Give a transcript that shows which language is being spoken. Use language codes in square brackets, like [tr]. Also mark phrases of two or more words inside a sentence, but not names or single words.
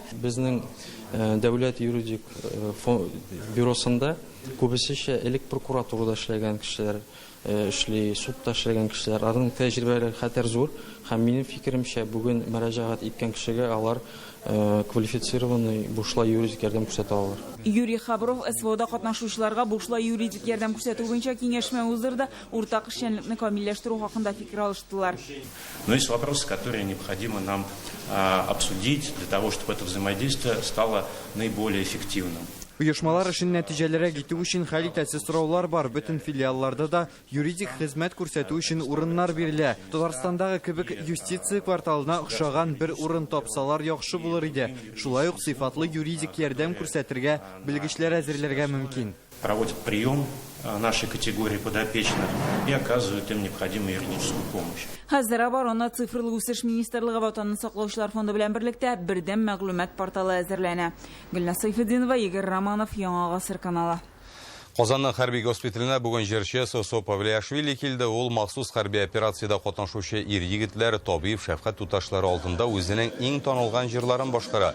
[tt] Безнең дәүләт юридик бюросында күбесенчә элек прокуратурада эшләгән кешеләр эшли, судта эшләгән кешеләр, аларның тәҗрибәләре хәтер зур һәм минем фикеремчә бүген мөрәҗәгать иткән кешегә алар квалифицированный бушлай юридик ярдәм күрсәтә алалар. Юрий Хабров СВОда катнашучыларга бушлай юридик ярдәм күрсәтү буенча киңәшмә уздырды, уртак эшчәнлекне камилләштерү хакында фикер алыштылар. [ru] Но есть вопросы, которые необходимо нам обсудить для того, чтобы это взаимодействие стало наиболее эффективным. [tt] Оешмалар эшен нәтиҗәләргә җитү өчен хәл итәсе сораулар бар. Бөтен филиалларда да юридик хезмәт күрсәтү өчен урыннар бирелә. Татарстандагы кебек юстиция кварталына охшаган бер урын тапсалар яхшы булыр иде. Шулай ук сыйфатлы юридик ярдәм күрсәтергә белгечләр әзерләргә мөмкин. [ru] Проводят прием нашей категории подопечных и оказывают им необходимую юридическую помощь. [tt] Хәзер оборона цифрлы үсеш министрлыгы ватанны саклаучылар фонды белән берлектә бердәм мәгълүмат порталы әзерләнә. Гөлнас Сайфетдинова, Игорь Романов, Яңа Гасыр каналы. Казанның хәрби госпиталына бүген җырчы Сосо Павлиашвили килде. Ул махсус хәрби операциядә катнашучы ир-егетләр, табиб, шәфкать туташлары алдында үзенең иң танылган җырларын башкара.